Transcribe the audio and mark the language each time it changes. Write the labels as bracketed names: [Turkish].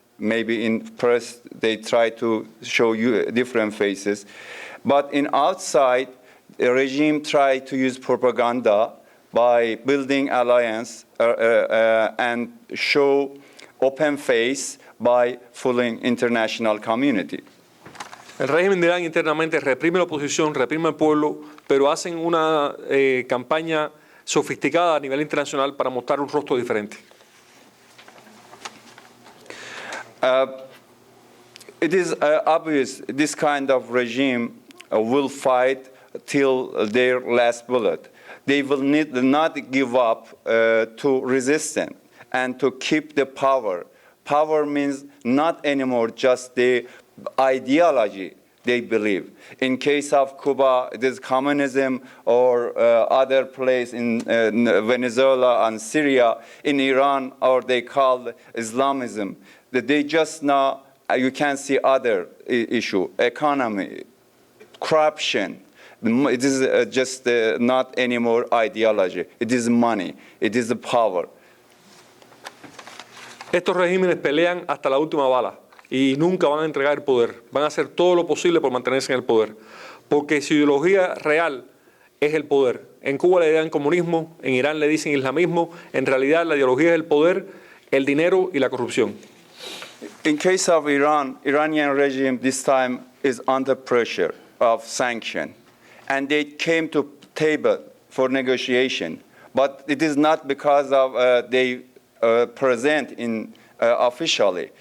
[English] Maybe in press they try to show you different faces, but in outside the regime tried to use propaganda by building alliance and show open face by fooling international community. [Spanish] El régimen de Irán internamente reprime la oposición, reprime al pueblo, pero hacen una campaña sofisticada a nivel internacional para mostrar un rostro diferente. [English] It is obvious this kind of regime will fight till their last bullet. They will not give up to resistance and to keep the power. Power means not anymore just the ideology they believe. In case of Cuba, it is communism, or other place in Venezuela and Syria. In Iran, or they call Islamism. That they just now, you can see other issue, economy, corruption. It is just not anymore ideology. It is money. It is the power. [Spanish] Estos regímenes pelean hasta la última bala y nunca van a entregar el poder. Van a hacer todo lo posible por mantenerse en el poder. Porque su ideología real es el poder. En Cuba le dirán comunismo, en Irán le dicen islamismo. En realidad la ideología es el poder, el dinero y la corrupción. [English] In case of Iran, Iranian regime this time is under pressure of sanction, and they came to table for negotiation. But it is not because of they present in officially.